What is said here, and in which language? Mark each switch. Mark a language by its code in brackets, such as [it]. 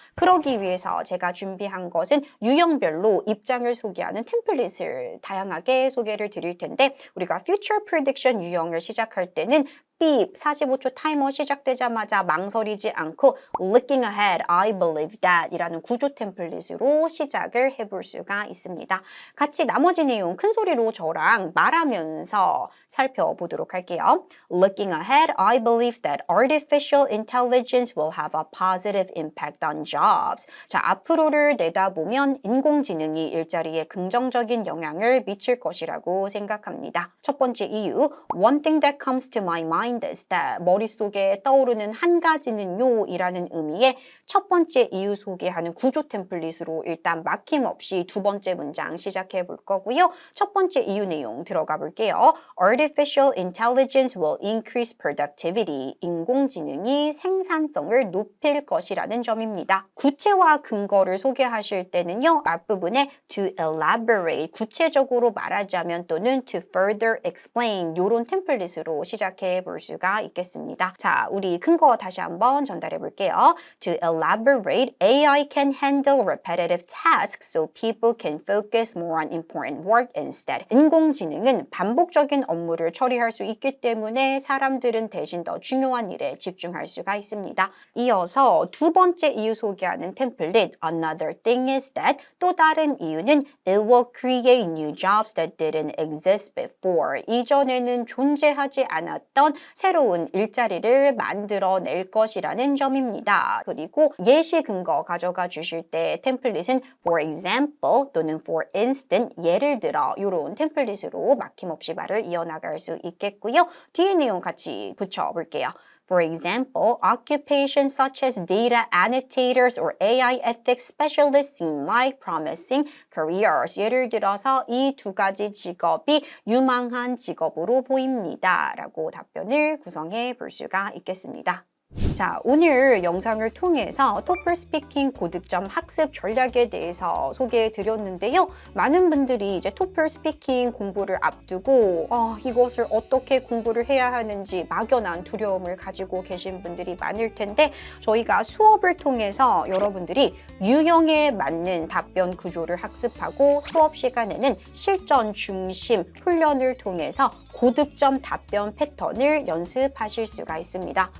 [ko] 그러기 위해서 제가 준비한 것은 유형별로 입장을 소개하는 템플릿을 다양하게 소개를 드릴 텐데 우리가 Future Prediction 유형을 시작할 때는 삐 45초 타이머 시작되자마자 망설이지 않고 [en] Looking ahead, I believe that [ko] 이라는 구조 템플릿으로 시작을 해볼 수가 있습니다. 같이 나머지 내용 큰 소리로 저랑 말하면서 살펴보도록 할게요. [en] Looking ahead, I believe that artificial intelligence will have a positive impact on jobs. [ko] 자, 앞으로를 내다보면 인공지능이 일자리에 긍정적인 영향을 미칠 것이라고 생각합니다. 첫 번째 이유, [en] one thing that comes to my mind mind is that [ko] 머릿속에 떠오르는 한 가지는요 이라는 의미의 첫 번째 이유 소개하는 구조 템플릿으로 일단 막힘없이 두 번째 문장 시작해 볼 거고요. 첫 번째 이유 내용 들어가 볼게요. [en] Artificial intelligence will increase productivity. [ko] 인공지능이 생산성을 높일 것이라는 점입니다. 구체와 근거를 소개하실 때는요. 앞부분에 to elaborate, 구체적으로 말하자면 또는 [en] to further explain [ko] 이런 템플릿으로 시작해 볼 수가 있겠습니다. 자, 우리 근거 다시 한번 전달해 볼게요. [en] To elaborate, AI can handle repetitive tasks so people can focus more on important work instead. [ko] 인공지능은 반복적인 업무를 처리할 수 있기 때문에 사람들은 대신 더 중요한 일에 집중할 수가 있습니다. 이어서 두 번째 이유 소개하는 템플릿 [en] Another thing is that, [ko] 또 다른 이유는 [en] It will create new jobs that didn't exist before. [ko] 이전에는 존재하지 않았던 새로운 일자리를 만들어낼 것이라는 점입니다. 그리고 예시 근거 가져가 주실 때 템플릿은 for example 또는 for instance, 예를 들어 이런 템플릿으로 막힘없이 말을 이어나갈 수 있겠고요. 뒤에 내용 같이 붙여볼게요. [en] For example, occupations such as data annotators or AI ethics specialists seem like promising careers. [ko] 예를 들어서 이 두 가지 직업이 유망한 직업으로 보입니다. 라고 답변을 구성해 볼 수가 있겠습니다. 자, 오늘 영상을 통해서 토플 스피킹 고득점 학습 전략에 대해서 소개해 드렸는데요. 많은 분들이 이제 토플 스피킹 공부를 앞두고 이것을 어떻게 공부를 해야 하는지 막연한 두려움을 가지고 계신 분들이 많을 텐데 저희가 수업을 통해서 여러분들이 유형에 맞는 답변 구조를 학습하고 수업 시간에는 실전 중심 훈련을 통해서 고득점 답변 패턴을 연습하실 수가 있습니다.